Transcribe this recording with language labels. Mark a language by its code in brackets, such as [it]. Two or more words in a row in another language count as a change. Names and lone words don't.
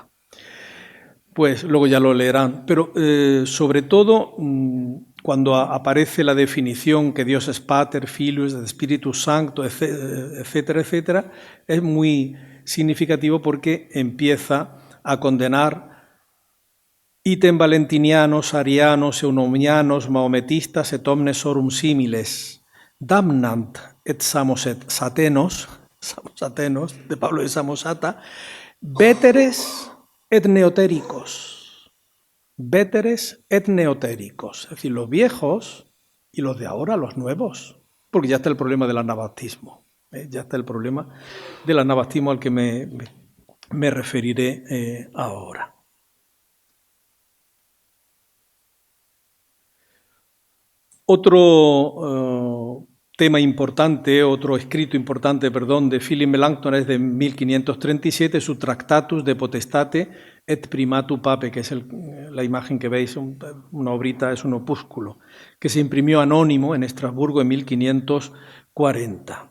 [es] Pues luego ya lo leerán, pero sobre todo cuando aparece la definición que Dios es [la] Pater, Filius, Spiritus Sancto, [es] etcétera, etcétera, es muy significativo porque empieza a condenar [la] item valentinianos, arianos, eunomianos, maometistas, et omnes horum similes, damnant et samosatenos, [es] de Pablo de Samosata, [la] veteres et neotéricos, [es] es decir, los viejos y los de ahora, los nuevos, porque ya está el problema del anabaptismo, ya está el problema del anabaptismo al que me referiré ahora. Otro tema importante, otro escrito importante, de Philip Melanchthon es de 1537, su Tractatus de Potestate et Primatu Pape, que es la imagen que veis, una obrita, es un opúsculo, que se imprimió anónimo en Estrasburgo en 1540.